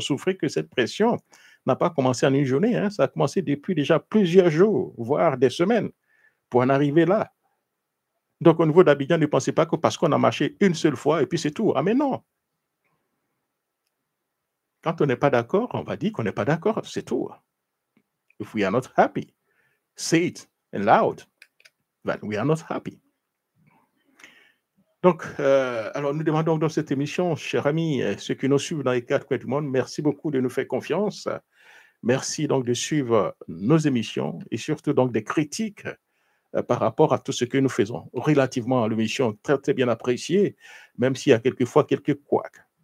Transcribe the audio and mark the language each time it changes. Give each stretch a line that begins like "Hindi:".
French: Souffrez que cette pression n'a pas commencé en une journée, hein, ça a commencé depuis déjà plusieurs jours, voire des semaines, pour en arriver là. Donc au niveau d'Abidjan, ne pensez pas que parce qu'on a marché une seule fois et puis c'est tout. Ah mais non. Quand on n'est pas d'accord, on va dire qu'on n'est pas d'accord, c'est tout.
English: If we are not happy, say it and loud that we are not happy.
French: Donc, alors nous demandons dans cette émission, chers amis, ceux qui nous suivent dans les 4 coins du monde, merci beaucoup de nous faire confiance. Merci donc de suivre nos émissions et surtout donc des critiques par rapport à tout ce que nous faisons. Relativement à l'émission, très très bien appréciée, même s'il y a quelquefois quelques couacs.